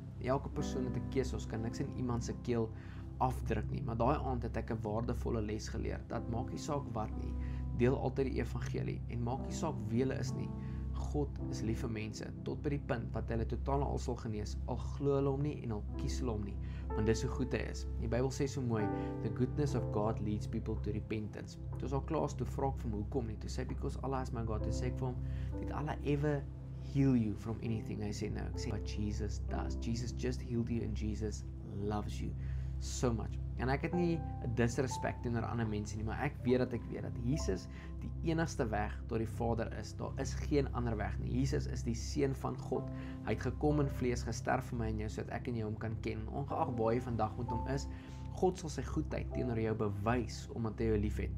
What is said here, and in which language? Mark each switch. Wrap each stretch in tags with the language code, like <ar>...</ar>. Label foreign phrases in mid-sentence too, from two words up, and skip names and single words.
<af>Elke persoon het 'n keuse, ons kan niks in iemand se keel afdruk nie, maar daai aand het ek 'n waardevolle les geleer, dat maak nie saak wat nie, deel altyd die evangelie, en maak nie saak wie hulle is nie, God is lief vir mense, tot by die punt wat hulle totaal al sal genees, al glo hulle hom nie en al kies hulle hom nie, want dis hoe goed hy is. Die Bybel sê so mooi,</af> <en>the goodness of God leads people to repentance.</en> <af>Toe is al klaar, toe vra ek vir hom, hoekom nie? Toe sê,</af> <en>because Allah is my God.</en> <af>Toe sê ek vir hom,</af> <en>did Allah ever heal you from anything?</en> <af>Hy sê, no. Ek sê,</af> <en>but Jesus does. Jesus just healed you and Jesus loves you so much.</en> <af>En ek het nie 'n disrespect teenoor ander mense nie, maar ek weet dat Jesus die enigste weg tot die Vader is. Daar is geen ander weg nie. Jesus is die Seun van God. Hy het gekom in vlees, gesterf vir my en jou, sodat ek en jou hom kan ken. Ongeag waar jy vandag met hom is, God sal sy goedheid teenoor jou bewys, omdat hy jou lief het.</af>